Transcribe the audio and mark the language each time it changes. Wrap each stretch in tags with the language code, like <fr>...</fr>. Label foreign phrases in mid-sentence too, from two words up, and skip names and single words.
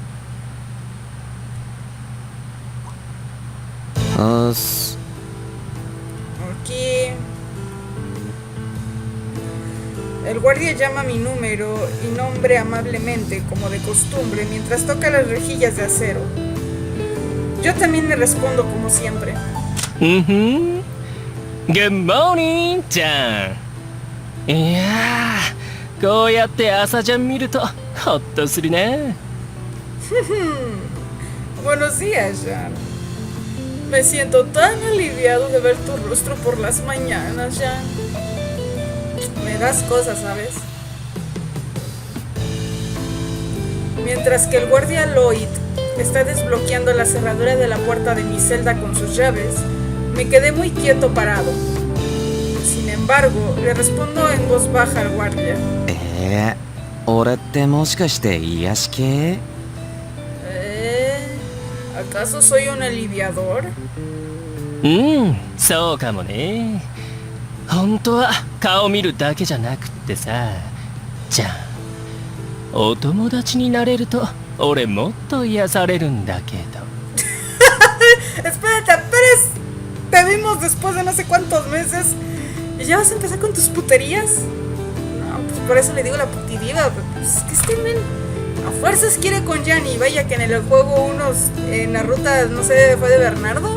<es>Aquí. El guardia llama mi número y nombre amablemente, como de costumbre, mientras toca las rejillas de acero. Yo también le respondo como siempre.</es> <en>Good morning,</en> <ja>ちゃん。いやー、こうやって朝ちゃん見るとホッとするね。</ja> <es>Buenos días, Jan. Me siento tan aliviado de ver tu rostro por las mañanas, Jan. Me das cosas, ¿sabes? Mientras que el guardia Lloyd está desbloqueando la cerradura de la puerta de mi celda con sus llaves, me quedé muy quieto parado. Sin embargo, le respondo en voz baja al guardia.</es> <ja>俺ってもしかして癒し系？</ja> <es>¿Acaso soy un aliviador?</es> <ja>そうかもね。本当は顔見るだけじゃなくってさ、じゃあお友達になれると俺もっと癒されるんだけど。</ja> <es>Espérate, apenas te vimos después de no sé cuántos meses y ya vas a empezar con tus puterías. No, pues por eso le digo la putidiva. Pues es que este men a fuerzas quiere con Gianni. Vaya que en el juego unos en la ruta, no sé, fue de Bernardo.</es>